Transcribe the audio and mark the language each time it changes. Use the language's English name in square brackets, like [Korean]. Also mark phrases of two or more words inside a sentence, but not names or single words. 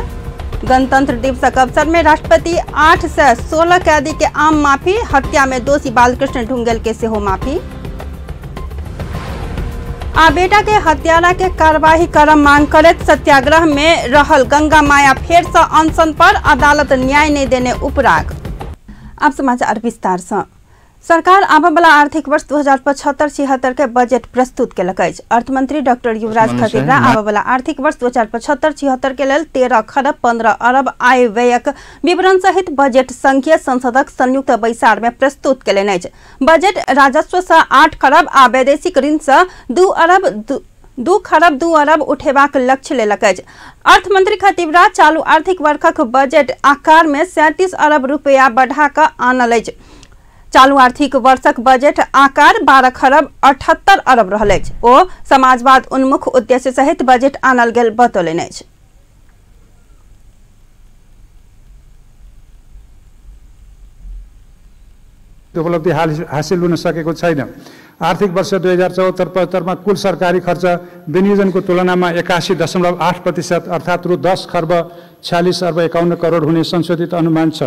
[Maithili] गणतंत्र दिवस के अवसर में राष्ट्रपति 8 से 16 कैदी के आम माफी। हत्या में दोषी बालकृष्ण ढुंगेल के सेहो माफी। आ बेटा के हत्यारा के कार्यवाही करब मांग करत सत्याग्रह में रहल गंगा माया फेर से अनशन पर। अदालत न्याय नहीं देने उपराग। अब समाचार विस्तार से। सरकार आबऽ वाला आर्थिक वर्ष 2075-76 के बजट प्रस्तुत केलक अछि। अर्थमंत्री डॉक्टर युवराज खटीवरा आबऽ वाला आर्थिक वर्ष 2075-76 के लेल 13 खरब 15 अरब आय व्ययक विवरण सहित बजट संघीय संसदक संयुक्त बैसार में प्रस्तुत केलनि अछि। बजट राजस्व से 8 खरब आ वैदेशिक ऋण से 2 खरब 2 अरब उठेबाक लक्ष्य लेलक अछि। अर्थमंत्री खटीवरा चालू आर्थिक वर्षक बजट आकार में 37 अरब रुपया बढ़ा कऽ आनल अछि। चालू आर्थिक वर्षक बजट आकार 12 खरब 78 अरब रहल अछि। ओ समाजवाद उन्मुख उद्देश्य सहित बजट आनल गेल बतौलनि अछि। [Nepali] उपलब्धि हासिल हुन सकेको छैन। आर्थिक वर्ष 2074-75 में कुल सरकारी खर्च विनियोजनको तुलनामा 81.8% अर्थात रु 10 खर्ब 46 अर्ब 51 करोड हुने संशोधित अनुमान छ।